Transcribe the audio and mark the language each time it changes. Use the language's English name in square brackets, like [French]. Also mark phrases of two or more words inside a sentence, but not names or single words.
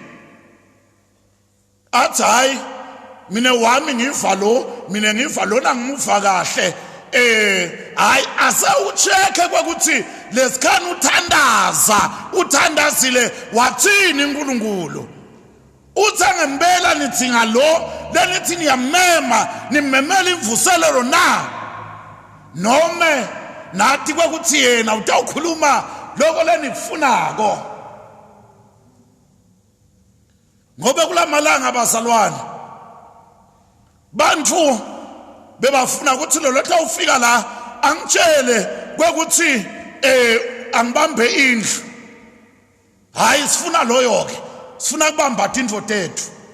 [Swati] athi hayi mina wami ngiva lona ngimuva kahle hayi asewucheke kwekuthi lesikhani uthandazile wathini uNkulunkulu uthi ngempela nithi ngalo lenithi niyamema nimemela imvuselelo na noma nathi kwekuthi yena utawukhuluma lokho lenifunako ngoba kulamalanga abazalwane bantu bebafuna ukuthi lo lotla ufika la angitshele kwekuthi angibambe indlu hayi sifuna loyo ke sifuna kubamba indvo tethu